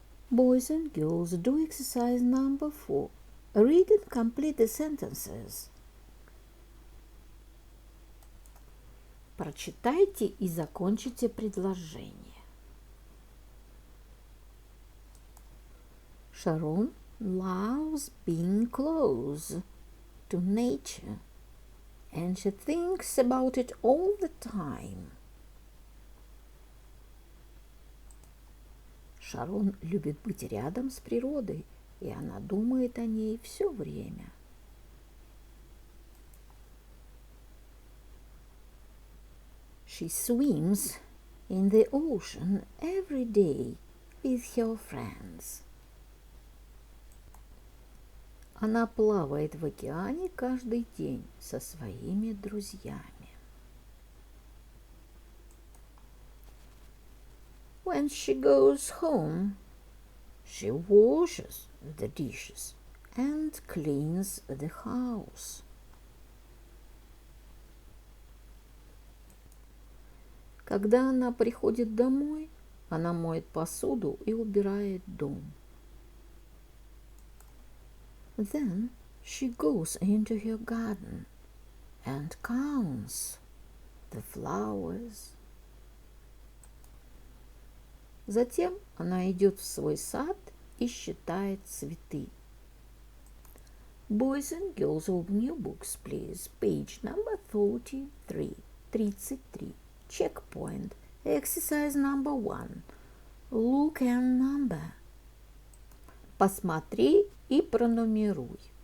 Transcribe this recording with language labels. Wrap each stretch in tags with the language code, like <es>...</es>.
<en>Boys and girls, do exercise number 4. Read and complete the sentences.</en> <ru>Прочитайте и закончите предложение.</ru> <en>Sharon loves being close to nature, and she thinks about it all the time.</en> <ru>Шарон любит быть рядом с природой, и она думает о ней все время.</ru> <en>She swims in the ocean every day with her friends.</en> <ru>Она плавает в океане каждый день со своими друзьями.</ru> <en>When she goes home, she washes the dishes and cleans the house.</en> <ru>Когда она приходит домой, она моет посуду и убирает дом.</ru> <en>Then she goes into her garden and counts the flowers.</en> <ru>Затем она идет в свой сад и считает цветы.</ru> <en>Boys and girls, open your books, please. Page number 33. 33. Checkpoint. Exercise number 1. Look and number.</en> <ru>Посмотри и пронумеруй.</ru>